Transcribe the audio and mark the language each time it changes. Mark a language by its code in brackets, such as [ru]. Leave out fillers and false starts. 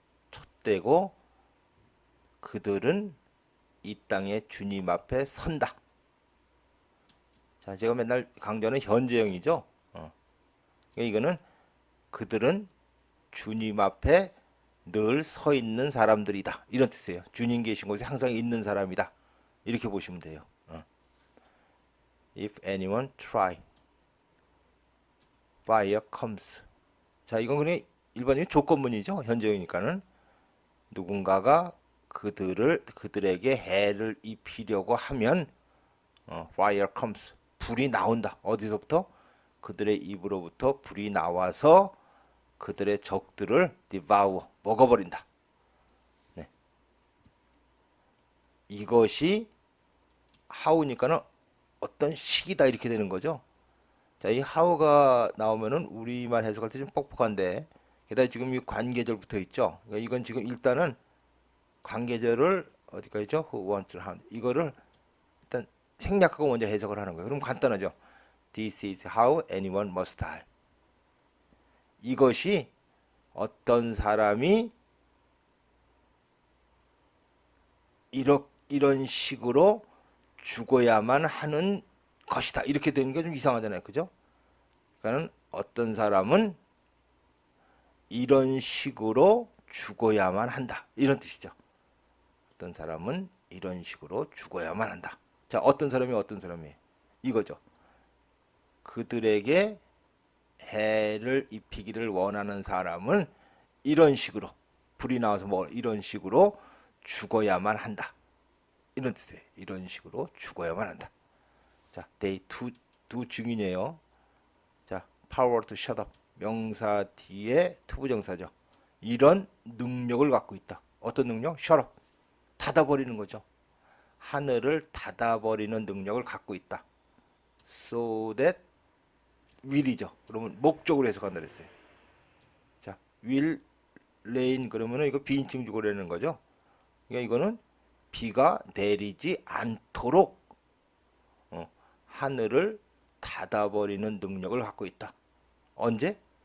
[ko] 촛대고 그들은 이 땅의 주님 앞에 선다. 자, 제가 맨날 강조하는 현재형이죠. 그러니까 이거는 그들은 주님 앞에 늘 서 있는 사람들이다. 이런 뜻이에요. 주님 계신 곳에 항상 있는 사람이다. 이렇게 보시면 돼요. [en] If anyone try, fire comes. [ko] 자, 이건 그냥 일반적인 조건문이죠. 현재형이니까는 누군가가 그들에게 해를 입히려고 하면 [en] fire comes. [ko] 불이 나온다. 어디서부터? 그들의 입으로부터 불이 나와서 그들의 적들을 devour, 먹어버린다. 네. 이것이 how니까는 어떤 시기다 이렇게 되는 거죠. 자, 이 how가 나오면은 우리말 해석할 때 좀 뻑뻑한데, 게다가 지금 이 관계절 붙어 있죠. 그러니까 이건 지금 일단은 관계절을 어디까지 있죠? [en] Who wants to have. [ko] 이거를 일단 생략하고 먼저 해석을 하는 거예요. 그럼 간단하죠. [en] This is how anyone must die. [ko] 이것이 어떤 사람이 이런 식으로 죽어야만 하는 것이다. 이렇게 되는 게 좀 이상하잖아요. 그죠? 그러니까 어떤 사람은 이런 식으로 죽어야만 한다. 이런 뜻이죠. 어떤 사람은 이런 식으로 죽어야만 한다. 자, 어떤 사람이 이거죠. 그들에게 해를 입히기를 원하는 사람은 이런 식으로 불이 나와서 뭐 이런 식으로 죽어야만 한다. 이런 뜻이에요. 이런 식으로 죽어야만 한다. 자, they 두 증인이에요. 자, [en] power to shut up. [ko] 명사 뒤에 투부정사죠. 이런 능력을 갖고 있다. 어떤 능력? [en] shut up. [ko] 닫아버리는 거죠. 하늘을 닫아버리는 능력을 갖고 있다. [en] So that will이죠. [ko] 그러면 목적으로 해석한다 그랬어요. 자, [en] will rain [ko] 그러면은 이거 비인칭 주고라는 거죠. 그러니까 이거는 비가 내리지 않도록 하늘을 닫아버리는 능력을 갖고 있다. 언제?